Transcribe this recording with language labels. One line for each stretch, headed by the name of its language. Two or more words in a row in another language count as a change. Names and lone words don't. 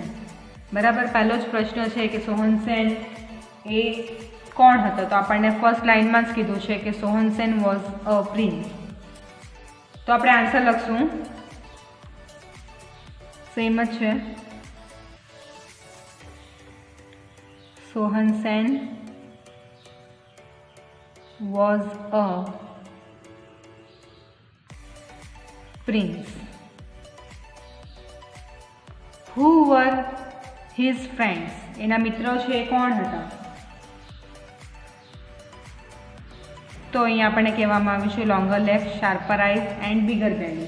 Gujarati: બરાબર, પહેલો જ પ્રશ્ન છે કે સોહનસેન એ કોણ હતો? તો આપણને ફર્સ્ટ લાઇનમાં જ કીધું છે કે સોહનસેન
English: was a prince.
Gujarati: તો આપણે આન્સર લખશું, સેમ જ છે।
English: સોહનસેન was a prince. Who were his friends?
Gujarati: એના મિત્રો છે એ કોણ હતા? તો અહીંયા આપણને કહેવામાં આવ્યું છે
English: longer legs, sharper eyes and bigger belly.